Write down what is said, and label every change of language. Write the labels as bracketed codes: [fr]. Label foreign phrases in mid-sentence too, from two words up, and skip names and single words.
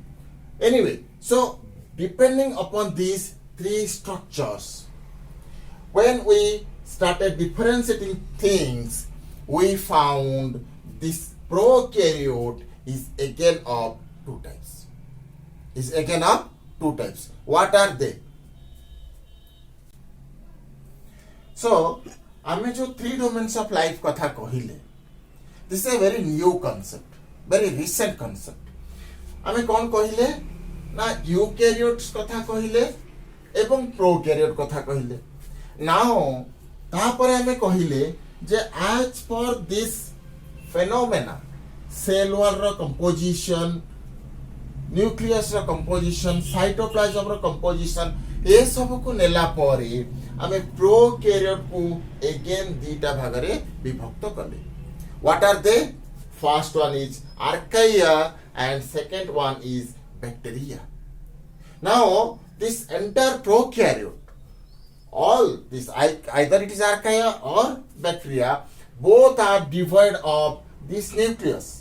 [en] Anyway, so depending upon these three structures, when we started differentiating things, we found this prokaryote is again of two types. Is again of two types. What are they? So, [or] ଆମେ ଯୋ [en] three domains of life [or] କଥା କହିଲେ, [en] this is a very new concept, very recent concept. [or] ଆମେ କଣ କହିଲେ ନା ୟୁକାରିଓଟସ କଥା କହିଲେ ଏବଂ ପ୍ରୋକାରିଓଟ କଥା କହିଲେ. [en] Now, [or] ତାପର ଆମେ କହିଲେ ଯେ [en] as per this phenomena, cell wall ro composition, nucleus ro composition, cytoplasm ro composition, [or] ଏ ସବ କୁ ନେଲା ପରେ ଆମେ ପ୍ରୋକାରିଓଟ କୁ again ଦିଟା ଭାଗରେ ବିଭକ୍ତ କଲେ. [en] What are they? First one is Archaea and second one is bacteria. Now, this entire prokaryote, all this, either it is Archaea or bacteria, both are devoid of this nucleus.